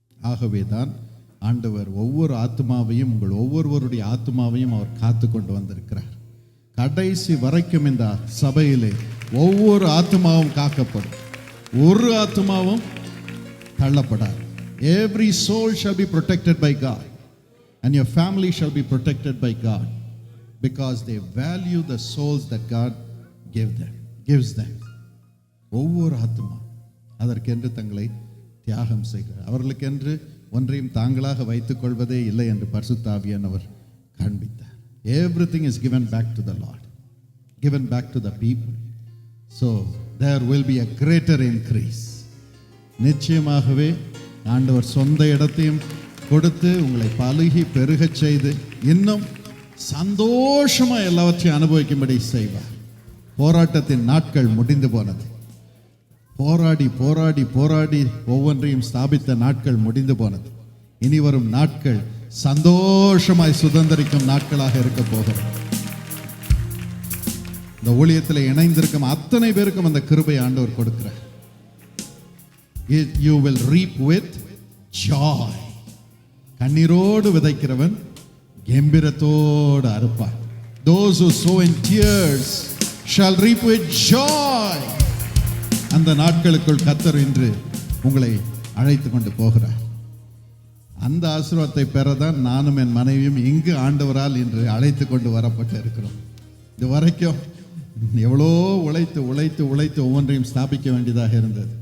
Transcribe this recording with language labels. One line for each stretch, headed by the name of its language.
Tamil: ஆகவே தான் ஆண்டவர் ஒவ்வொரு ஆத்துமாவையும், உங்கள் ஒவ்வொருவருடைய ஆத்துமாவையும் அவர் காத்து கொண்டு வந்திருக்கிறார். கடைசி வரைக்கும் இந்த சபையிலே ஒவ்வொரு ஆத்துமாவும் காக்கப்படும், ஒரு ஆத்துமாவும் தள்ளப்படாது.
English: Every soul shall be protected by God and your family shall be protected by God because they value the souls that God gives them.
Tamil: ஒவ்வொரு ஆத்துமா அதற்கென்று தங்களை தியாகம் செய்கிறார். அவர்களுக்கென்று ஒன்றையும் தாங்களாக வைத்துக் கொள்வதே இல்லை என்று பரிசுத்த ஆவியானவர் காண்பித்தார்.
English: Everything is given back to the Lord, given back to the people. So there will be a greater increase.
Tamil: நிச்சயமாகவே ஆண்டவர் சொந்த இடத்தையும் கொடுத்து உங்களை பலுகி பெருகச் செய்து இன்னும் சந்தோஷமா எல்லாவற்றையும் அனுபவிக்கும்படி செய்வார். போராட்டத்தின் நாட்கள் முடிந்து போனது. போராடி போராடி போராடி ஒவ்வொன்றையும் ஸ்தாபித்த நாட்கள் முடிந்து போனது. இனி வரும் நாட்கள் சந்தோஷமாய் சுதந்திரிக்கும் நாட்களாக இருக்க போகிறது. இந்த ஊழியத்தில் இணைந்திருக்கும் அத்தனை பேருக்கும் அந்த கிருபை ஆண்டவர் கொடுக்கிறார்.
English: You will reap with joy.
Tamil: கண்ணீரோடு விதைக்கிறவன் கம்பீரத்தோடு அறுப்பான்.
English: Those who sow in tears shall reap with joy.
Tamil: அந்த நாட்களுக்குள் கர்த்தர் இன்று உங்களை அழைத்து கொண்டு போகிறார். அந்த ஆசீர்வாதத்தை பெறதான் நானும் என் மனைவியும் இங்கு ஆண்டவரால் இன்று அழைத்து கொண்டு வரப்பட்டு இருக்கிறோம். இது வரைக்கும் எவ்வளோ உழைத்து உழைத்து உழைத்து ஒவ்வொன்றையும் ஸ்தாபிக்க வேண்டியதாக இருந்தது.